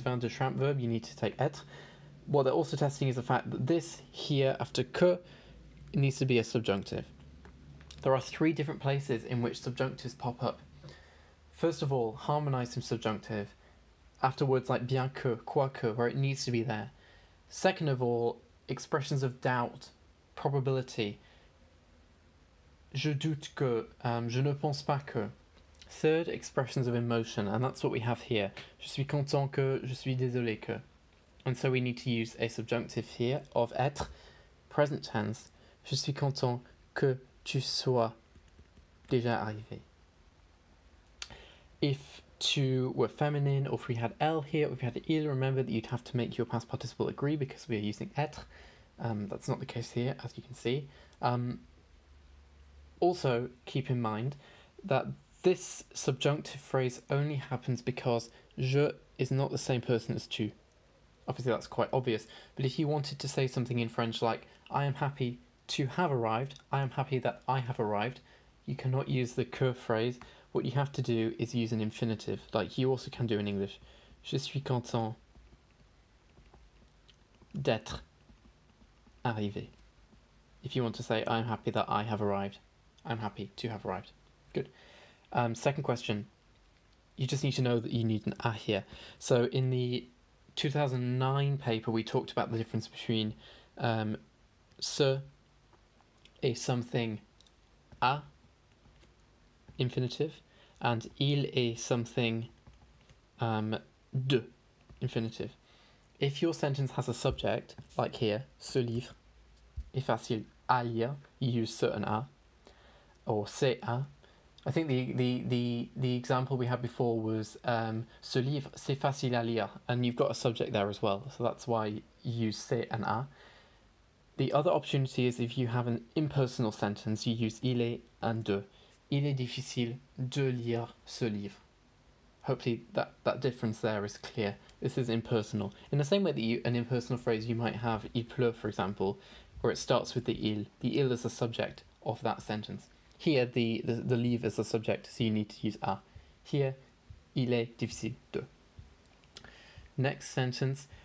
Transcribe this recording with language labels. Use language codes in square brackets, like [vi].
[en] Van der Tramp verb, you need to take être. What they're also testing is the fact that this here after que, it needs to be a subjunctive. There are three different places in which subjunctives pop up. First of all, harmonise some subjunctive after words like bien que, quoique, where it needs to be there. Second of all, expressions of doubt, probability. [fr] Je doute que, je ne pense pas que. [en] Third, expressions of emotion, and that's what we have here. [fr] Je suis content que, je suis désolé que. [en] And so we need to use a subjunctive here of être, present tense. [fr] Je suis content que tu sois déjà arrivé. [en] If tu were feminine, or if we had elle here, or if we had il, remember that you'd have to make your past participle agree because we are using être. That's not the case here, as you can see. Also, keep in mind that this subjunctive phrase only happens because je is not the same person as tu. Obviously, that's quite obvious. But if you wanted to say something in French like, I am happy to have arrived, I am happy that I have arrived, you cannot use the que phrase. What you have to do is use an infinitive, like you also can do in English. [fr] Je suis content d'être arrivé. [en] If you want to say, I'm happy that I have arrived, I'm happy to have arrived. Good. Second question, you just need to know that you need an a here. So in the 2009 paper, we talked about the difference between ce et something a infinitive and il est something de infinitive. If your sentence has a subject, like here, [fr] ce livre est facile à lire, [en] you use ce and a, or c'est a. I think the example we had before was [fr] ce livre c'est facile à lire, [en] and you've got a subject there as well, so that's why you use c'est and a. The other opportunity is if you have an impersonal sentence, you use il est and de. [fr] Il est difficile de lire ce livre. [en] Hopefully that difference there is clear. This is impersonal. In the same way that an impersonal phrase you might have [fr] il pleut, [en] for example, where it starts with the il. The il is the subject of that sentence. Here, the livre is the subject, so you need to use a. Here, [fr] il est difficile de. [en] Next sentence.